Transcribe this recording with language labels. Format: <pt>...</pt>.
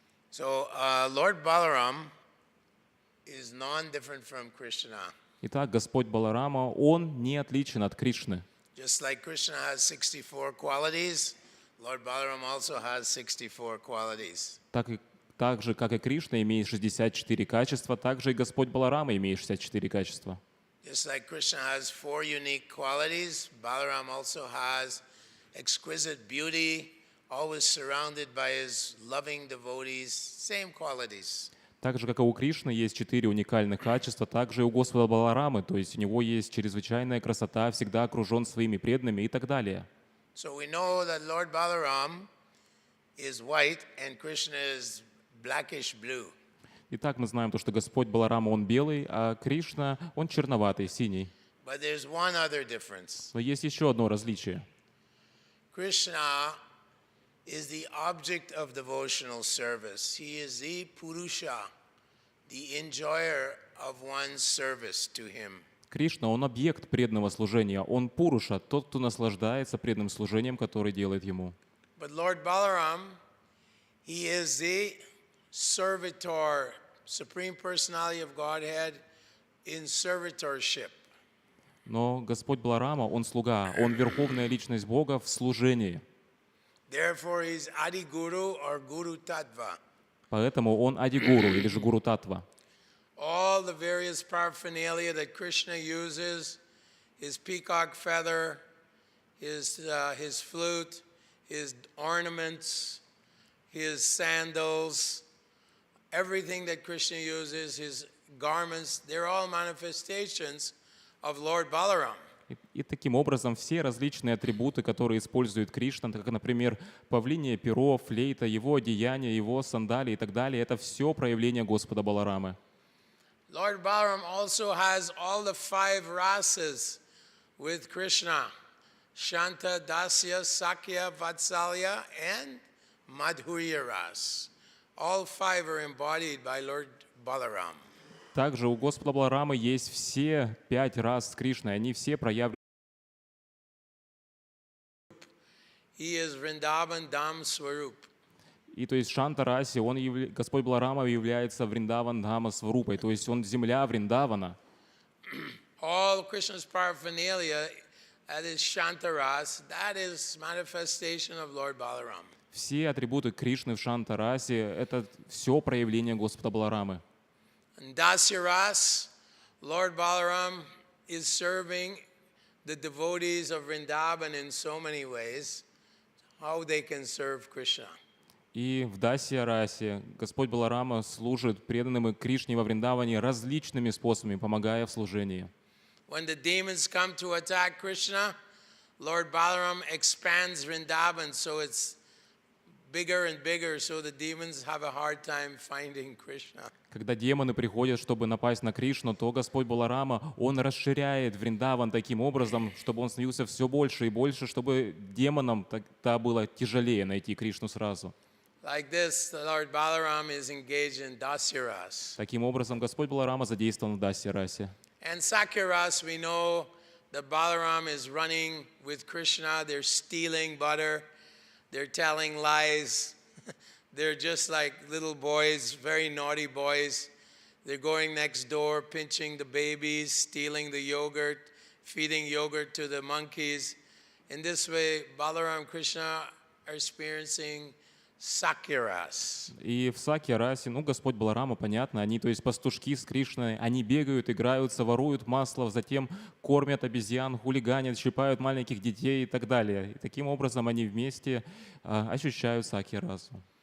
<en>So, Lord Balaram is non-different from Krishna.</en> <ru>Итак, Господь Баларама, Он не отличен от Кришны.</ru> <en>Just like Krishna has 64 qualities, Lord Balaram also has 64 qualities.</en> <ru>Так же, как и Кришна имеет 64 качества, так же и Господь Баларама имеет 64 качества.</ru> <en>Just like Krishna has 4 unique qualities, Balaram also has exquisite beauty, always surrounded by his loving devotees, same qualities.</en> <ru>Так же, как и у Кришны есть 4 уникальных качества, так же и у Господа Баларамы, то есть у него есть чрезвычайная красота, всегда окружен своими преданными и так далее.</ru> <en>So we know that Lord Balaram is white and Krishna is blackish blue.</en> <ru>Итак, мы знаем то, что Господь Баларама, он белый, а Кришна, он черноватый, синий.</ru> <en>But there's one other difference.</en> <ru>Но есть еще одно различие.</ru> <en>Krishna is the object of devotional service. He is the Purusha, the enjoyer of one's service to him.</en> <ru>Кришна, он объект преданного служения, он Пуруша, тот, кто наслаждается преданным служением, которое делает ему.</ru> <en>But Lord Balaram, he is the servitor, Supreme Personality of Godhead in servitorship.</en> <ru>Но Господь Баларама, он слуга, он верховная личность Бога в служении.</ru> <en>Therefore, he's Adi Guru or Guru Tattva.</en> <ru>Поэтому он Адигуру или же Гуру Татва.</ru> <en>All the various paraphernalia that Krishna uses, his peacock feather, his flute, his ornaments, his sandals, everything that Krishna uses, his garments, they're all manifestations of Lord Balaram.</en> <ru>И таким образом все различные атрибуты, которые использует Кришна, как, например, павлинье перо, флейта, его одеяния, его сандалии и так далее, это все проявление Господа Баларамы.</ru> <en>Lord Balaram also has all the 5 rasas with Krishna: Shanta, Dasya, Sakya, Vatsalya, and Madhurya ras. All 5 are embodied by Lord Balaram.</en> <ru>Также у Господа Баларамы есть все 5 рас с Кришной, они все проявлены.</ru> <en>He is Vrindavan Dham Swarup.</en> <ru>И то есть Шанта Раси, Господь Баларама является Вриндаван Дхама Сварупой, то есть он земля Вриндавана.</ru> <en>all Krishna's paraphernalia, that is Shantaras, that is manifestation of Lord Balaram.</en> <ru>Все атрибуты Кришны в Шантарасе — это все проявление Господа Баларамы.</ru> <en>In Dasya Ras, Lord Balaram is serving the devotees of Vrindavan in so many ways, how they can serve Krishna.</en> <ru>И в Дасья-расе Господь Баларама служит преданным Кришне во Вриндаване различными способами, помогая в служении.</ru> <en>When the demons come to attack Krishna, Lord Balaram expands Vrindavan so it's bigger and bigger, so the demons have a hard time finding Krishna.</en> <ru>Когда демоны приходят, чтобы напасть на Кришну, то Господь Баларама, Он расширяет Вриндаван таким образом, чтобы он становился все больше и больше, чтобы демонам тогда было тяжелее найти Кришну сразу.</ru> <en>Like this, the Lord Balaram is engaged in Dasya Ras.</en> <ru>Таким образом, Господь Баларама задействован в Дасья-расе.</ru> <en>And Sakya Ras, we know that Balaram is running with Krishna. They're stealing butter. They're telling lies. They're just like little boys, very naughty boys. They're going next door, pinching the babies, stealing the yogurt, feeding yogurt to the monkeys. In this way, Balaram and Krishna are experiencing Sakya Ras.</en> <ru>И в Сакья-расе, Господь Баларама, понятно, они, то есть пастушки с Кришной, они бегают, играются, воруют масло, затем кормят обезьян, хулиганят, щипают маленьких детей и так далее. И таким образом они вместе ощущают Сакья-расу.</ru>